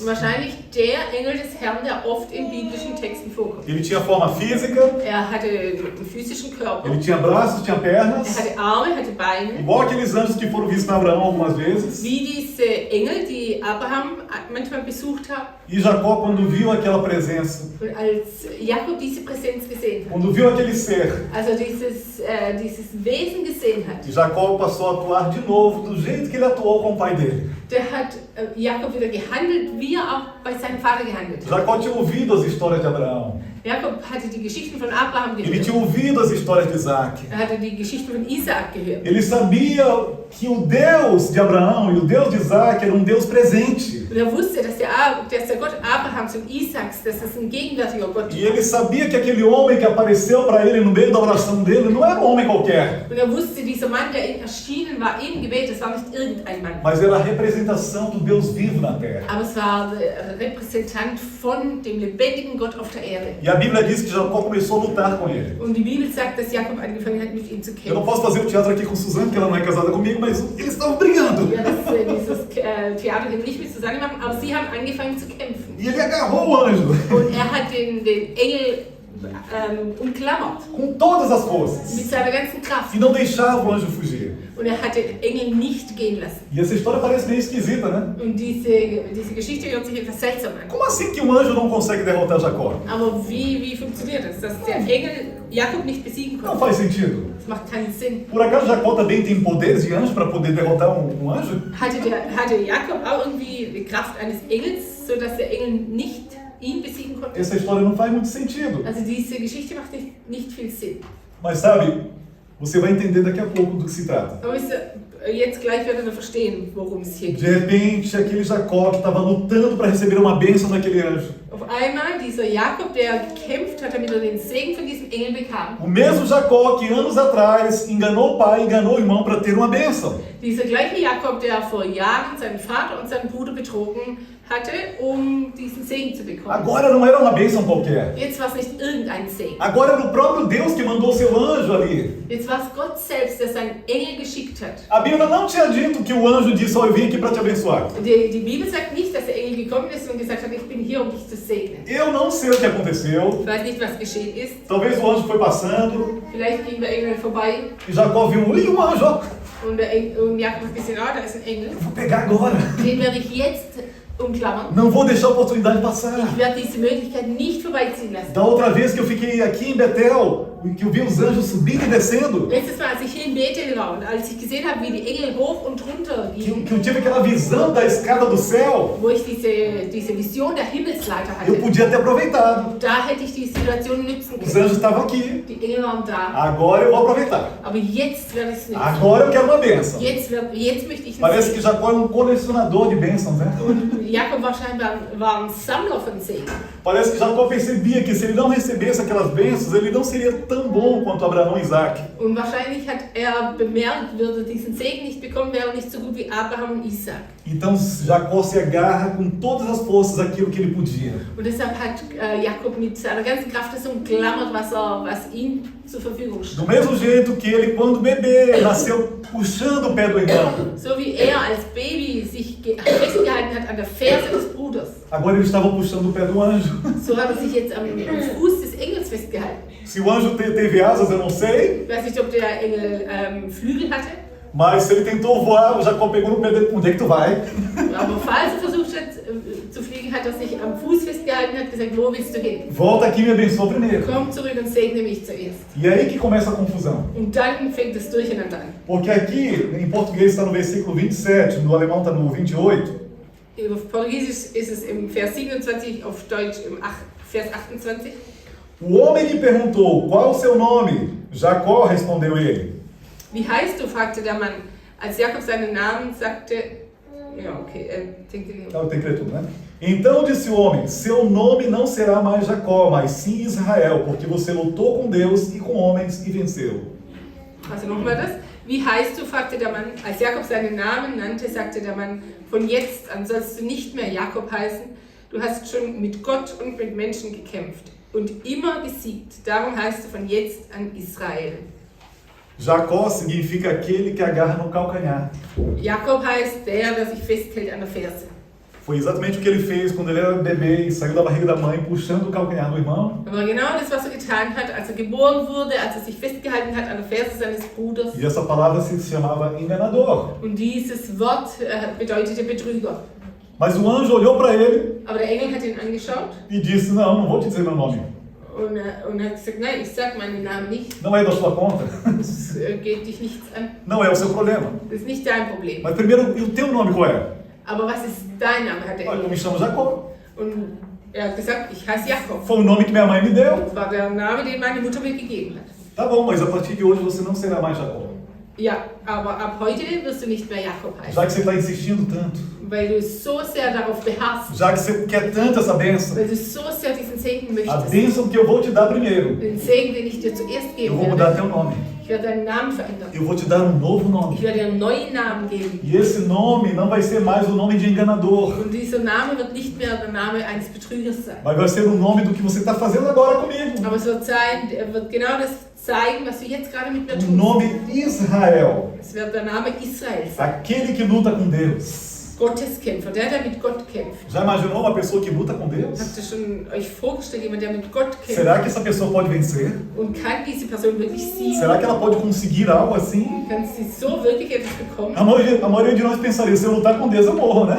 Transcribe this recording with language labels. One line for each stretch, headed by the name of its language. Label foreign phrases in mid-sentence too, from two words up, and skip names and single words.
German: Wahrscheinlich der Engel des Herrn, der oft in biblischen Texten vorkommt.
Portuguese: Ele tinha forma física,
German: Hatte einen physischen Körper,
Portuguese: ele tinha braços, tinha pernas,
German: hatte Arme, hatte Beine,
Portuguese: igual aqueles anjos que foram visitar Abraão algumas vezes.
German: wie diese Engel, die Abraham manchmal besucht hat.
Portuguese: E Jacó, quando viu aquela presença,
German: Und als Jakob diese Präsenz gesehen hat,
Portuguese: quando viu aquele ser,
German: also dieses Wesen gesehen hat,
Portuguese: Jacó passou a atuar de novo do jeito que ele atuou com o pai dele.
German: der hat Jakob wieder gehandelt, wie er auch bei seinem Vater gehandelt hat.
Portuguese: Jacó tinha ouvido as histórias de Abraão.
German: Jakob hatte die Geschichten von Abraham
Portuguese: Ele
German: gehört.
Portuguese: tinha ouvido as histórias de Isaac.
German: Hatte die Geschichten von Isaak gehört.
Portuguese: Ele sabia que o Deus de Abraão e o Deus de Isaac era um Deus presente.
German: Und er wusste, dass der Gott Abrahams und Isaaks, dass das ein gegenwärtiger Gott
Portuguese: E ele sabia que aquele homem que apareceu para ele no meio da oração dele não era um homem qualquer,
German: Und er wusste, dieser Mann, der ihm erschienen war im Gebet, das war nicht irgendein Mann.
Portuguese: mas era a representação do Deus vivo na terra.
German: Aber es war der Repräsentant von dem lebendigen Gott auf der Erde.
Portuguese: E a Bíblia diz que Jacó começou a lutar com ele.
German: Und die Bibel sagt, dass Jakob angefangen hat, mit ihm zu
Portuguese: Eu não
German: kämpfen.
Portuguese: posso fazer o teatro aqui com Suzane, porque ela não é casada comigo, mas eles estavam brigando.
German: Ja, dieses Theater hier nicht mit Susanne machen, aber sie haben angefangen zu kämpfen.
Portuguese: E ele agarrou o anjo
German: Und er hat den Engel umklammert
Portuguese: com todas as forças
German: mit seiner ganzen Kraft.
Portuguese: e não deixava o anjo fugir.
German: Und er hat den Engel nicht gehen lassen.
Portuguese: E essa história parece meio esquisita, né?
German: Und diese Geschichte hört sich etwas seltsam an.
Portuguese: Como assim que um anjo não consegue derrotar Jacó?
German: Aber wie funktioniert das? Dass der Engel Jakob nicht besiegen
Portuguese: Não
German: konnte?
Portuguese: faz sentido.
German: Das macht keinen Sinn.
Portuguese: Por acaso Jacó também tem poderes de anjo para poder derrotar um anjo?
German: Hatte Jakob auch irgendwie die Kraft eines Engels, sodass der Engel nicht ihn besiegen konnte?
Portuguese: Essa história não faz muito sentido.
German: Also diese Geschichte macht nicht viel Sinn.
Portuguese: Mas sabe, você vai entender daqui a pouco do que se trata.
German: Aber wisst ihr, jetzt gleich werdet ihr verstehen, worum es hier
Portuguese: De
German: geht.
Portuguese: repente, aquele Jacó que estava lutando para receber uma bênção daquele anjo.
German: Auf einmal dieser Jakob, der gekämpft hat, damit er den Segen von diesem Engel bekam.
Portuguese: O mesmo Jacó que anos atrás enganou o pai, enganou o irmão para ter uma bênção.
German: Dieser gleiche Jakob, der vor Jahren seinen Vater und seinen Bruder betrogen hatte, um diesen Segen zu bekommen.
Portuguese: Agora não era uma bênção qualquer.
German: Jetzt war es nicht irgendein Segen.
Portuguese: Agora era o próprio Deus que mandou seu anjo ali.
German: Jetzt war es Gott selbst, der seinen Engel geschickt hat.
Portuguese: A Bíblia não tinha dito que o anjo disse, ó, eu vim aqui para te abençoar.
German: Die Bibel sagt nicht, dass der Engel gekommen ist und gesagt hat, ich bin hier, um dich zu segnen.
Portuguese: Eu não sei o que aconteceu.
German: Ich weiß nicht, was geschehen ist.
Portuguese: Talvez o anjo foi passando
German: Vielleicht ging der Engel vorbei
Portuguese: e Jacó viu, ui, um anjo, ó,
German: und Jakob hat gesehen, da ist ein Engel.
Portuguese: eu vou pegar agora.
German: Den werde ich jetzt umklammern.
Portuguese: Não vou deixar a oportunidade passar.
German: Ich werde diese Möglichkeit nicht vorbeiziehen lassen.
Portuguese: Da outra vez que eu fiquei aqui em Betel, que eu vi os anjos subindo e descendo,
German: Letztes Mal, als ich hier in Bethel war und als ich gesehen habe, wie die Engel hoch und runter gingen,
Portuguese: que eu tive aquela visão da escada do céu,
German: wo ich diese Vision der Himmelsleiter
Portuguese: eu
German: hatte,
Portuguese: podia ter aproveitado.
German: da hätte ich die Situation nützen
Portuguese: Os
German: können.
Portuguese: anjos estavam aqui.
German: Die Engel waren da.
Portuguese: Agora eu vou aproveitar.
German: Aber jetzt werde ich es nicht.
Portuguese: Agora eu quero uma bênção.
German: Jetzt möchte ich
Portuguese: Parece
German: es
Portuguese: que
German: nicht.
Portuguese: Jacó é um colecionador de bênçãos, né?
German: Und Jakob war ein Sammler von Segen.
Portuguese: Parece que Jacó percebia que se ele não recebesse aquelas bênçãos, ele não seria tão bom quanto Abraão e Isaac.
German: Und wahrscheinlich hat er bemerkt, würde diesen Segen nicht bekommen, wäre er nicht so gut wie Abraham und Isaac.
Portuguese: Então Jacó se agarra com todas as forças aquilo que ele podia.
German: Und deshalb hat Jakob mit seiner ganzen Kraft das umklammert, was ihm zur Verfügung
Portuguese: Do
German: stand.
Portuguese: mesmo jeito que ele, quando bebê, nasceu puxando o pé do irmão.
German: So wie er als Baby sich festgehalten hat an der Ferse des Bruders,
Portuguese: Agora ele estava puxando o pé do anjo.
German: so hat er sich jetzt am Fuß des Engels festgehalten.
Portuguese: Se o anjo teve asas, eu não sei.
German: Ich weiß nicht, ob der Engel Flügel hatte,
Portuguese: Mas se ele tentou voar, o Jacó pegou no pé dele. Onde é que tu vai?
German: aber falls er versucht hat zu fliegen, hat er sich am Fuß festgehalten und hat gesagt, wo willst du hin?
Portuguese: Volta aqui e me abençoa primeiro.
German: Komm zurück und segne mich zuerst.
Portuguese: E é aí que começa a confusão.
German: Und dann fängt das Durcheinander an.
Portuguese: Porque aqui, em português está no versículo 27, no alemão está no 28.
German: Auf Portugiesisch ist es im Vers 27, auf Deutsch im Vers 28.
Portuguese: O homem lhe perguntou, qual é o seu nome? Jacó, respondeu ele.
German: Wie heißt du? Fragte der Mann. Als Jakob seinen Namen sagte, ja, okay,
Portuguese: Eu tenho que ler tudo, né? Então disse o homem, seu nome não será mais Jacó, mas sim Israel, porque você lutou com Deus e com homens e venceu.
German: also nochmal das. Wie heißt du, fragte der Mann. Als Jakob seinen Namen nannte, sagte der Mann, von jetzt an sollst du nicht mehr Jakob heißen. Du hast schon mit Gott und mit Menschen gekämpft und immer gesiegt. Darum heißt du von jetzt an Israel.
Portuguese: Jacó significa aquele que agarra no calcanhar.
German: Jakob heißt der sich festhält an der Ferse.
Portuguese: Foi exatamente o que ele fez quando ele era bebê e saiu da barriga da mãe, puxando o calcanhar do irmão.
German: Aber genau das, was getan hat, als geboren wurde, als sich festgehalten hat an der Ferse seines Bruders.
Portuguese: E essa palavra se chamava enganador.
German: Und dieses Wort bedeutete Betrüger.
Portuguese: Mas o anjo olhou para ele
German: Aber der Engel hat ihn angeschaut
Portuguese: e disse, não vou te dizer meu nome.
German: und hat gesagt, nein, ich sag meinen Namen nicht.
Portuguese: Não é da sua conta.
German: Das geht dich nichts an.
Portuguese: Não é o seu problema.
German: Das ist nicht dein Problem.
Portuguese: Mas primeiro, e o teu nome qual é?
German: Aber was ist dein Name, hat der
Portuguese: Olha, eu
German: Engel.
Portuguese: me chamo Jacó.
German: Und er hat gesagt, ich heiße Jakob.
Portuguese: Foi o nome que minha mãe me deu.
German: Das war der Name, den meine Mutter mir gegeben hat.
Portuguese: Tá bom, mas a partir de hoje você não será mais Jacó.
German: Ja, aber ab heute wirst du nicht mehr Jakob heißen,
Portuguese: Já que você está insistindo tanto.
German: weil du so sehr darauf beharrst,
Portuguese: Já que você quer tanto essa bênção.
German: weil du so sehr diesen Segen
Portuguese: A
German: möchtest.
Portuguese: bênção que eu vou te dar primeiro.
German: Den Segen, den ich dir zuerst
Portuguese: Eu
German: geben
Portuguese: vou mudar
German: werde.
Portuguese: teu nome.
German: Ich werde deinen Namen verändern.
Portuguese: Eu vou te dar um novo nome.
German: Ich werde dir einen neuen Namen geben.
Portuguese: E esse nome não vai ser mais o nome de enganador.
German: Und dieser Name wird nicht mehr der Name eines Betrügers sein.
Portuguese: Mas vai ser o nome do que você está fazendo agora comigo.
German: Aber es wird sein, er wird genau das zeigen, was du jetzt gerade mit mir
Portuguese: O
German: tust.
Portuguese: nome Israel.
German: Es wird der Name Israel sein.
Portuguese: Aquele que luta com Deus.
German: Gotteskämpfer, der mit Gott kämpft.
Portuguese: Já imaginou uma pessoa que luta com Deus?
German: Habt ihr schon euch vorgestellt, jemand, der mit Gott kämpft?
Portuguese: Será que essa pessoa pode vencer?
German: Und kann diese Person wirklich siegen?
Portuguese: Será que ela pode conseguir algo assim?
German: Kann sie so wirklich etwas bekommen?
Portuguese: A maioria de nós pensaria, se eu lutar com Deus eu morro, né?